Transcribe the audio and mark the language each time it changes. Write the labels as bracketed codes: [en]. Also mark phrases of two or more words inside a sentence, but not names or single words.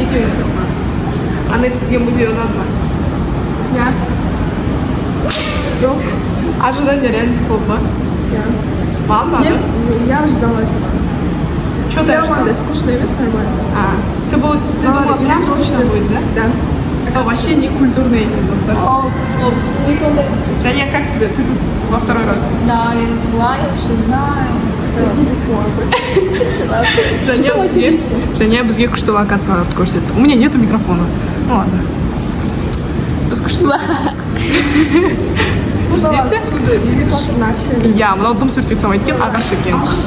[kk] Екеуіңіз жоқ ма? Анель, сізге музей ұнады ма? Я? Жоқ. [ru] Ожидание реальность [kk] болды ма? Я. Маған ұнады? [ru] Я ожидала этого. Что ты ожидала? Нормально, скучно емес, нормально. Ты думала, прям скучно будет, да? Да. Это вообще не культурный эфир, достар. [kk] түсінбейді ондай. [ru] Саня, как тебе? Ты тут во второй раз. Да, я забыла, я что знаю. [kk] Женя бізге күшті локацияларды көрсетті. [ru] У меня нету микрофона. Ну ладно. [kk] Біз күшті. [ru] Ждите. [kk] Я, мынау дым сүртпетсем айткен, ағаш екен.